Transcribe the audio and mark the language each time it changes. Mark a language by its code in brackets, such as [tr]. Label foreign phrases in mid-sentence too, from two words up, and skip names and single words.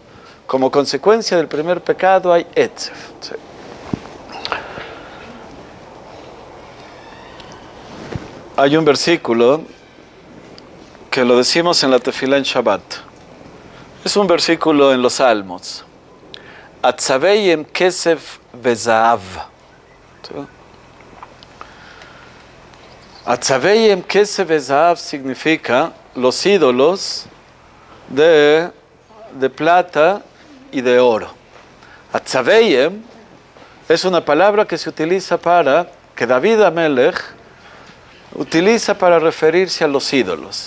[es] Como consecuencia del primer pecado hay Etzev. ¿Sí? Hay un versículo que lo decimos en la tefilá en Shabbat. Es un versículo en los Salmos. [he] עצביהם כסף וזהב. [es] ¿Sí? [he] עצביהם כסף וזהב [es] significa los ídolos de plata y de oro. Atzaveyem es una palabra que se utiliza que David Amelech utiliza para referirse a los ídolos.